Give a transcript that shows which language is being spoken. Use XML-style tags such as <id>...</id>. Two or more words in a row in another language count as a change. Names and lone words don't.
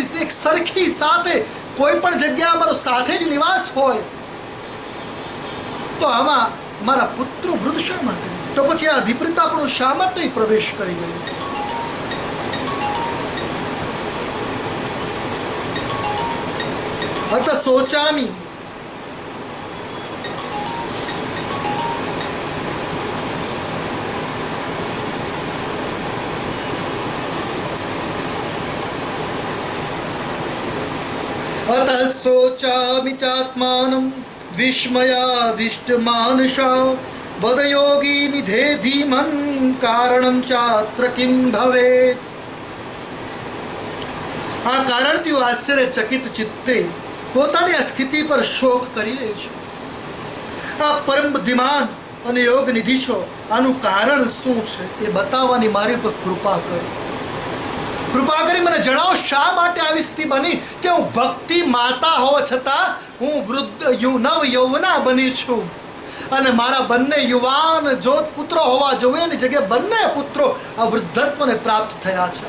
<gu>એક સરખી સાથે કોઈ પણ જગ્યા અમારો સાથે જ નિવાસ હોય તો આમાં મારા પુત્રો વૃદ્ધ શા માટે? તો પછી આ વિપરીતાપણું શા માટે પ્રવેશ કરી ગયું?</gu> <sa>अत सोचामि अतः सोचामि चात्मानं विस्मयाविष्टमानसा वदयोगी निधे धीमन् कारणं चात्र किं भवेत्.</sa> <gu>આ કારણથી હું આશ્ચર્યચકિત ચિત્તે પોતાની આ સ્થિતિ પર શોક કરી રહ્યો છું. આ પરમ બુદ્ધિમાન અને યોગ નિધિ છો, આનું કારણ શું છે એ બતાવવાની મારી પર કૃપા કરો. કૃપા કરી મને જણાવો શા માટે આવી સ્થિતિ બની કે હું ભક્તિ માતા હોવા છતાં હું વૃદ્ધ નવ યૌવના બની છું અને મારા બંને યુવાન જોત પુત્રો હોવા જોઈએ એની જગ્યાએ બંને પુત્રો આ વૃદ્ધત્વને પ્રાપ્ત થયા છે.</gu>